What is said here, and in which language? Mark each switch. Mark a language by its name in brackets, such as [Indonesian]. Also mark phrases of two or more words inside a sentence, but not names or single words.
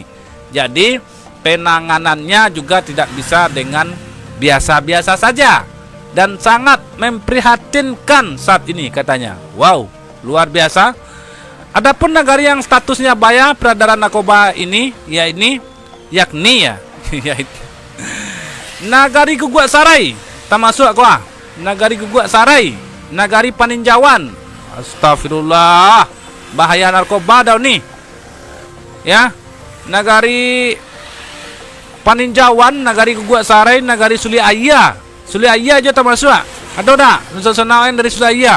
[Indonesian] Jadi penanganannya juga tidak bisa dengan biasa-biasa saja dan sangat memprihatinkan saat ini katanya. Wow, luar biasa. Adapun nagari yang statusnya bahaya peredaran narkoba ini yakni Nagari Guguk Sarai, termasuk kuah. Nagari Guguk Sarai, Nagari Paninjauan. Astagfirullah, bahaya narkoba dah ni. Ya, Nagari Paninjauan, Nagari Guguk Sarai, Nagari Suli Ayah. Suli Ayah je termasuk. Ada tak? Nusa dari Suli Ayah.